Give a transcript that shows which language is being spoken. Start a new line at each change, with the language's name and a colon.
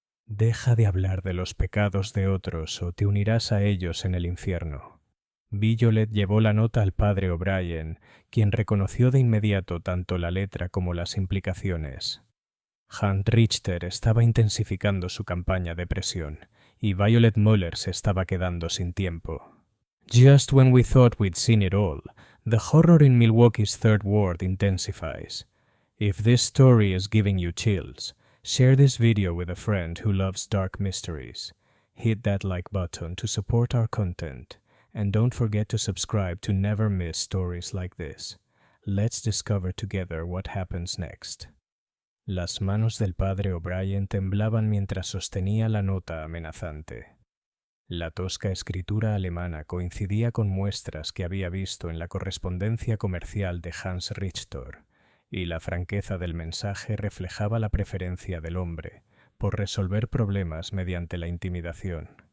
Spanish: «Deja de hablar de los pecados de otros o te unirás a ellos en el infierno». Violet llevó la nota al padre O'Brien, quien reconoció de inmediato tanto la letra como las implicaciones. Hans Richter estaba intensificando su campaña de presión, y Violet Müller se estaba quedando sin tiempo.
English: «Just when we thought we'd seen it all, the horror in Milwaukee's Third Ward intensifies. If this story is giving you chills, share this video with a friend who loves dark mysteries. Hit that like button to support our content, and don't forget to subscribe to never miss stories like this. Let's discover together what happens next».
Spanish: Las manos del padre O'Brien temblaban mientras sostenía la nota amenazante. La tosca escritura alemana coincidía con muestras que había visto en la correspondencia comercial de Hans Richter, y la franqueza del mensaje reflejaba la preferencia del hombre por resolver problemas mediante la intimidación.